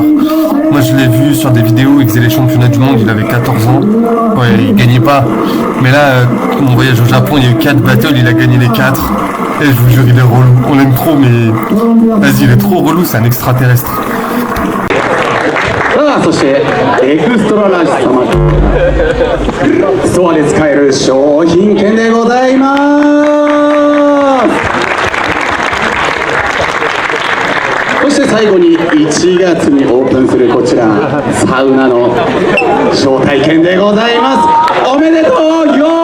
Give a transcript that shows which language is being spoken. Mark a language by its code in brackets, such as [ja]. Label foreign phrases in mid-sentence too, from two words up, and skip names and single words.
[fr] Moi, je l'ai vu sur des vidéos, il faisait les championnats du monde, il avait 14 ans. Ouais, il gagnait pas. Mais là, mon voyage au Japon, il y a eu 4 battles, il a gagné les 4. Et je vous jure, il est relou. On l'aime trop, mais vas-y, il est trop relou, c'est un extraterrestre. [ja] さあそしてエクストララージ様ストアで使える商品券でございますそして最後に1月にオープンするこちらサウナの招待券でございますおめでとうよ